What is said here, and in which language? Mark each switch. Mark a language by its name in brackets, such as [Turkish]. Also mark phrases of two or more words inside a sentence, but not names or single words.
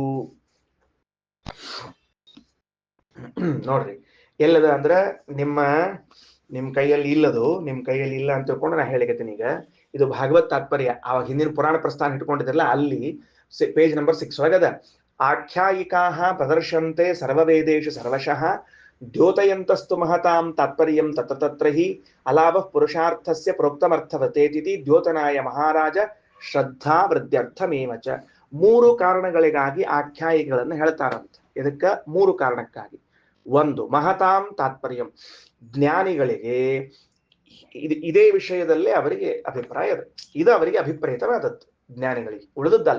[Kannada] ನೋಡ್ರಿ ಎಲ್ಲದ ಅಂದ್ರ ನಿಮ್ ಕೈಯಲ್ಲಿ ಇಲ್ಲದು, ನಿಮ್ ಕೈಯಲ್ಲಿ ಇಲ್ಲ ಅಂತ ತಿಳ್ಕೊಂಡು ನಾ ಹೇಳಿಕತ್ತೀನಿ. ಈಗ ಇದು ಭಾಗವತ್ ತಾತ್ಪರ್ಯ, ಅವಾಗ ಹಿಂದಿನ ಪುರಾಣ ಪ್ರಸ್ಥಾನ ಇಟ್ಕೊಂಡಿದ್ರಲ್ಲ, ಅಲ್ಲಿ [English] page number [Kannada] 6 ಒಳಗದ. [Sanskrit] ಆಖ್ಯಾಯಿಕಾ ಪ್ರದರ್ಶಂತೆ ಸರ್ವವೇದೇಶು ಸರ್ವಶಃ ದ್ಯೋತಯಂತಸ್ತು ಮಹತಾಂ ತಾತ್ಪರ್ಯಂ ತತ್ರ ಹಿ ಅಲಾಭ ಪುರುಷಾರ್ಥಸ್ಯ ಪ್ರೋಕ್ತಮರ್ಥವತೇತಿ ದ್ಯೋತನಾಯ ಮಹಾರಾಜ ಶ್ರದ್ಧಾ ವೃದ್ಧ್ಯರ್ಥಮೇವಚ. [Kannada] 3 ಕಾರಣಗಳಿಗಾಗಿ ಆಖ್ಯಾಯಿಗಳನ್ನು ಹೇಳ್ತಾರಂತೆ. ಇದಕ್ಕ 3 ಕಾರಣಕ್ಕಾಗಿ. 1, [Sanskrit] ಮಹತಾಂ ತಾತ್ಪರ್ಯಂ, [Kannada] ಜ್ಞಾನಿಗಳಿಗೆ ಇದೇ ವಿಷಯದಲ್ಲಿ ಅವರಿಗೆ ಅಭಿಪ್ರಾಯ ಇದೆ, ಇದು ಅವರಿಗೆ ಅಭಿಪ್ರೇತವಾದದ್ದು ಜ್ಞಾನಿಗಳಿಗೆ, ಉಳಿದದ್ದಲ್ಲ.